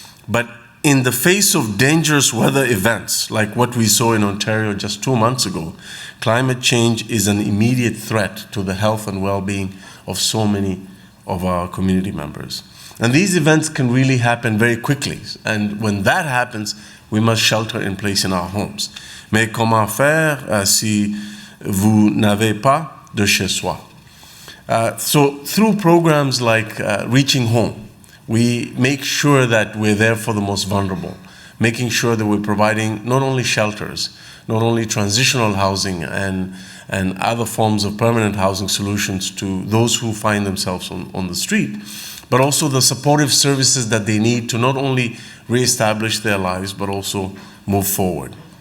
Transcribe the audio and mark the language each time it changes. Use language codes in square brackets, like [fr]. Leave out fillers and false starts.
[en] But in the face of dangerous weather events, like what we saw in Ontario just 2 months ago, climate change is an immediate threat to the health and well-being of so many of our community members. And these events can really happen very quickly. And when that happens, we must shelter in place in our homes. [fr] Mais comment faire si vous n'avez pas de chez soi? [en] So through programs like Reaching Home, we make sure that we're there for the most vulnerable, making sure that we're providing not only shelters, not only transitional housing and other forms of permanent housing solutions to those who find themselves on the street, but also the supportive services that they need to not only reestablish their lives, but also move forward.